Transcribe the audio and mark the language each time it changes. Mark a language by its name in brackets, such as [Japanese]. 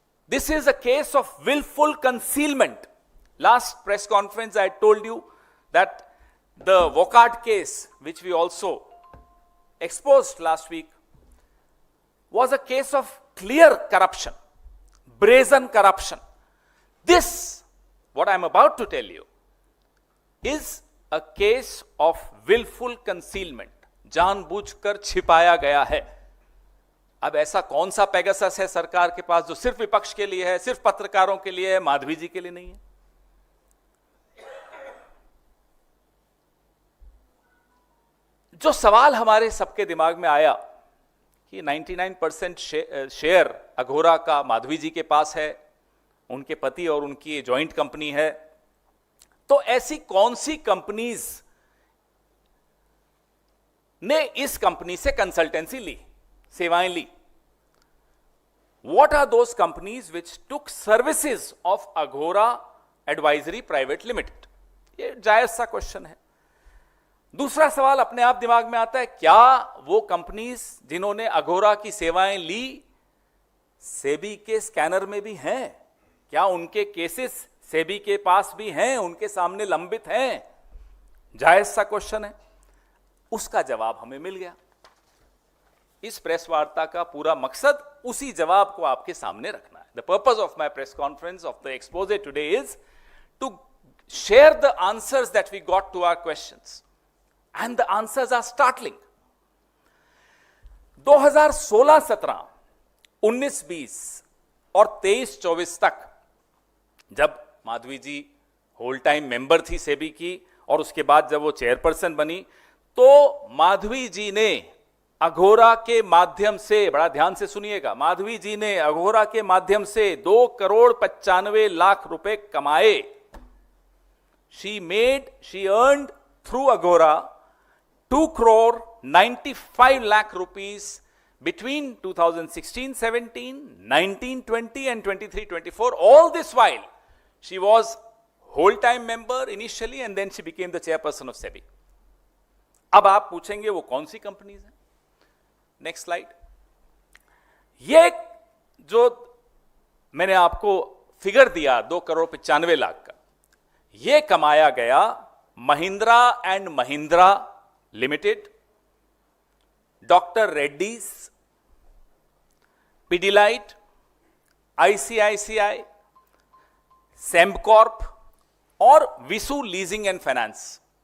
[English] This is a case of willful concealment. Last press conference I told you that the Wockhardt case which we also exposed last week was a case of clear corruption, brazen corruption. This, what I am about to tell you, is a case of willful concealment. [Hindi] जानबूझकर छिपाया गया है। अब ऐसा कौन सा Pegasus है सरकार के पास जो सिर्फ विपक्ष के लिए है, सिर्फ पत्रकारों के लिए है, माधवी जी के लिए नहीं है? जो सवाल हमारे सबके दिमाग में आया कि 99% शेयर अघोरा का माधवी जी के पास है, उनके पति और उनकी जॉइंट कंपनी है, तो ऐसी कौन सी कंपनीज ने इस कंपनी से कंसल्टेंसी ली, सेवाएं ली? [English] What are those companies which took services of Aghora Advisory Private Limited? [Hindi] ये जायज सा क्वेश्चन है। दूसरा सवाल अपने आप दिमाग में आता है, क्या वो कंपनीज जिन्होंने अघोरा की सेवाएं ली सेबी के स्कैनर में भी हैं? क्या उनके केसेस सेबी के पास भी हैं, उनके सामने लंबित हैं? जायज सा क्वेश्चन है। उसका जवाब हमें मिल गया। इस प्रेस वार्ता का पूरा मकसद उसी जवाब को आपके सामने रखना है। [English] The purpose of my press conference of the expose today is to share the answers that we got to our questions, and the answers are startling. [Hindi] 2016-17, 19-20 और 23-24 तक जब माधवी जी होल टाइम मेंबर थी सेबी की और उसके बाद जब वो चेयरपर्सन बनी, तो माधवी जी ने अघोरा के माध्यम से, बड़ा ध्यान से सुनिएगा, माधवी जी ने अघोरा के माध्यम से 2,95,00,000 रुपए कमाए। [English] she earned through Aghora 2,95,00,000 rupees between 2016-17, 19-20 and 23-24. All this while, she was whole-time member initially and then she became the chairperson of SEBI. [Hindi] अब आप पूछेंगे वो कौन सी कंपनीज हैं? [English] Next slide. [Hindi] ये जो मैंने आपको फिगर दिया 2,95,00,000 का, ये कमाया गया Mahindra and Mahindra limited, doctor Reddy's, Pidilite, ICICI, Sembcorp और विसु लीजिंग एंड फाइनेंस।